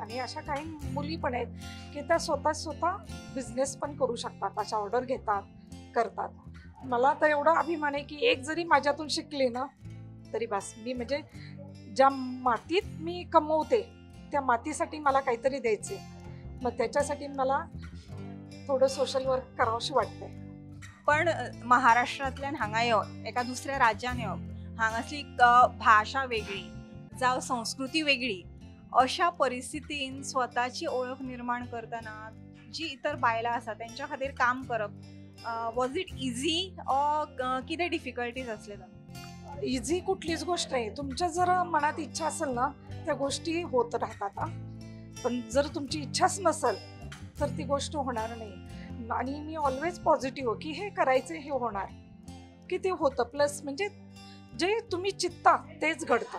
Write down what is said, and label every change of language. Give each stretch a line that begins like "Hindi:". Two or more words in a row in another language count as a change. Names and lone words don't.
Marathi: आणि अशा काही मुली पण आहेत की त्या स्वतः बिझनेस पण करू शकतात, अशा ऑर्डर घेतात, करतात. मला तर एवढा अभिमान आहे की एक जरी माझ्यातून शिकले ना तरी बस. मी म्हणजे ज्या मातीत मी कमवते त्या मातीसाठी मला काहीतरी द्यायचे. मग त्याच्यासाठी मला थोडं
English: social work
Marathi: करावंशी वाटतंय.
Konkani: पण महाराष्ट्रातल्यान हांगा येवप, एका दुसऱ्या राज्यान येवप, हांगासली भाषा वेगळी जावं संस्कृती वेगळी, अशा परिस्थितीन स्वताची ओळख निर्माण करतना जी इतर बायलां आसा त्यांच्या खातीर काम करप,
English: was it easy or
Konkani: कितें डिफिकल्टीज असले?
Marathi: इझी कुठलीच गोष्ट नाही. तुमच्या जर मनात इच्छा असेल ना त्या गोष्टी होत राहतात. पण जर तुमची इच्छाच नसेल तर ती गोष्ट होणार नाही. आणि मी
English: always positive
Marathi: की हे करायचं, हे होणार, की ते होतं. प्लस म्हणजे जे तुम्ही चित्ता तेच घडतं.